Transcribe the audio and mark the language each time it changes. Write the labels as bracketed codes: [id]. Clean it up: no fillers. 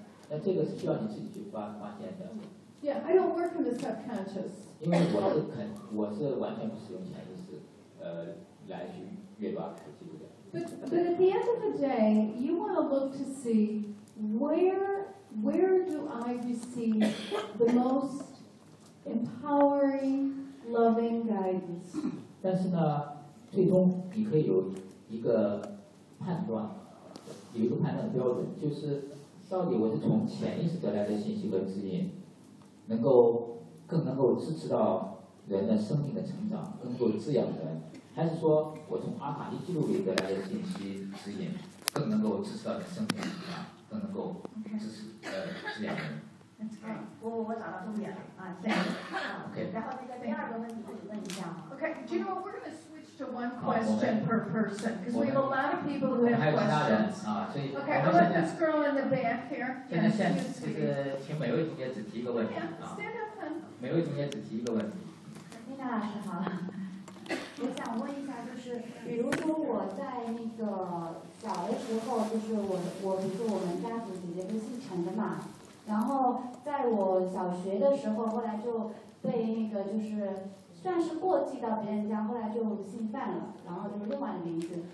[zh] 那这个是需要你自己去发现的。 [en] Yeah, I don't work from the subconscious. [zh] 因为我是完全不使用潜意识，来去阅读阿卡西记录的。 [en] But at the end of the day, you want to look to see where do I receive the most empowering, loving guidance. [zh] 但是呢，最终你可以有一个判断，有一个判断标准，就是到底我是从潜意识得来的信息和指引，能够支持到人的生命的成长，能够滋养人。还是说我从阿卡西记录里得来的信息指引更能够支持到你生命里面，更能够支持滋养人。我找到重点了啊，谢谢。然后那个第二个问题自己问一下。 [en] OK, do you know we're going to switch to one question per person? Because we have a lot of people who have questions. [zh] 还有其他人啊，所以。 [en] OK, I'll let this girl in the back here. [zh] 现在先就是请每位同学只提一个问题啊。 [en] Stand up. [zh] 每位同学只提一个问题。丽娜老师好。我想问一下，就是比如说我在那个小的时候，就是我不是我们家族姐姐跟姓陈的嘛，然后在我小学的时候，后来就被那个就是算是过继到别人家，后来就姓范了，然后就是另外的名字。